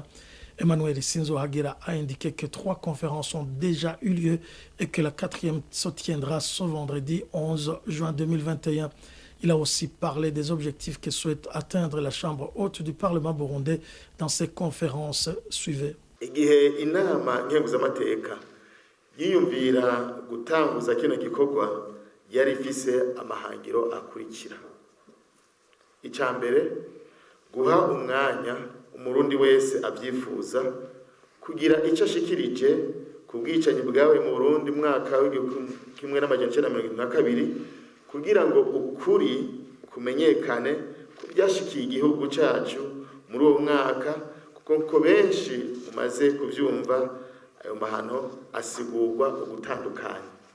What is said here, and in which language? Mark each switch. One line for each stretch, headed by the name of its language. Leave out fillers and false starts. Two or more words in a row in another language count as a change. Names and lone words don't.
French: Emmanuel Sinzo Hagira a indiqué que 3 conférences ont déjà eu lieu et que la 4e se tiendra ce vendredi 11 juin 2021. Il a aussi parlé des objectifs que souhaite atteindre la Chambre haute du Parlement burundais dans ces conférences suivies.
Rundi: Igihe inama nkenguzamateka yiyumvira gutanguza kino gikorwa yari ifise amahangiro akurikira. Icambere guha umwanya umurundi wese avyifuza kugira ico ashikirije ku bwicanyi bwawe mu Burundi mwaka w'1972 kugira ngo ukuri kumenyekane kubyashikiye igihugu cyacu muri uwo mwaka kuko benshi umaze kuvyumva ayo mahano asigurwa ugutandukanye.